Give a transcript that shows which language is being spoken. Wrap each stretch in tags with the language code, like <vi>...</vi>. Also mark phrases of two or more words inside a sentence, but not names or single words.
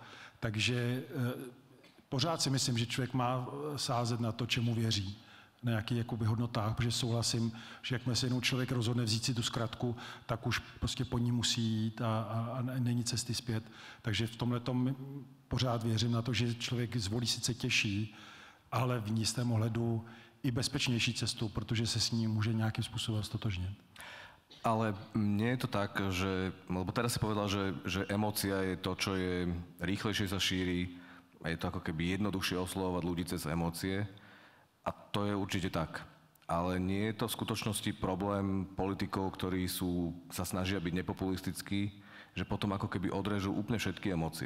<cs>Takže pořád si myslím, že člověk má sázet na to, čemu věří, na nějakých jakoby hodnotách, protože souhlasím, že jakmile se jenom člověk rozhodne vzít si tu zkratku, tak už prostě po ní musí jít a není cesty zpět. Takže v tomhletom pořád věřím na to, že člověk zvolí sice těžší, ale v jistém ohledu i bezpečnější cestu, protože se s ní může nějakým způsobem stotožnit.</cs> <sk>Ale nie je to tak, že, lebo teraz si povedal, že emócia je to, čo je rýchlejšie sa šíri a je to ako keby jednoduchšie oslovovať ľudí cez emócie. A to je určite tak. Ale nie je to v skutočnosti problém politikov, ktorí sa snažia byť nepopulistickí, že potom ako keby odrežú úplne všetky emócie.</sk>